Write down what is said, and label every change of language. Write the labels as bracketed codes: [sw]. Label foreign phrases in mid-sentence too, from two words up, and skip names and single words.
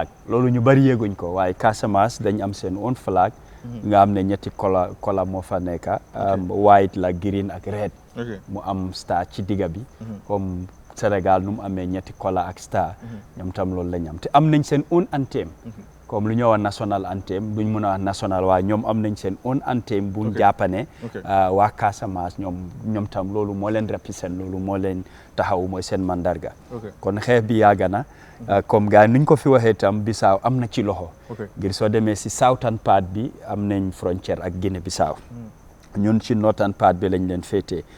[wo] loolu ñu bari yéeguñ ko waaye Casamance dañ am seen [en] own flag [wo] nga am ne ñetti kola moo fa nekka white la green ak red mu am star ci digga bi comme Sénégal nu mu amee ñetti kola ak star ñoom tam loolu lañ am te am nañ seen [en] own anthem [wo] comme lu ñëw [en] national anthem [wo] duñ mën a wax national waaye ñoom am nañ seen [en] own anthem [wo] buñ jàppane waa Casamance ñoom tam loolu moo leen represent loolu moo leen taxaw mooy seen mandarga kon xeex bi yàgg na comme gars nuñ ko fi waxee tam Bissau am na ci loxo ngir soo demee si [en] southern part [wo] bi am nañ frontière ak Guinée Bissau ñun ci [en] northern part [wo] bi lañ leen féetee